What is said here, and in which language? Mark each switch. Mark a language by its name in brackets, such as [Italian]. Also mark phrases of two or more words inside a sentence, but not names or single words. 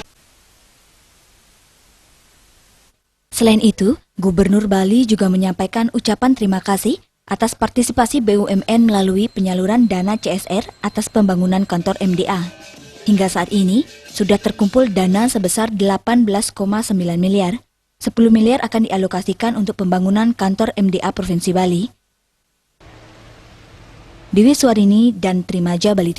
[Indonesian] Selain itu, Gubernur Bali juga menyampaikan ucapan terima kasih atas partisipasi BUMN melalui penyaluran dana CSR atas pembangunan kantor MDA. Hingga saat ini, sudah terkumpul dana sebesar 18,9 miliar. 10 miliar akan dialokasikan untuk pembangunan kantor MDA Provinsi Bali. Dewi Suarini dan Trimaja Bali.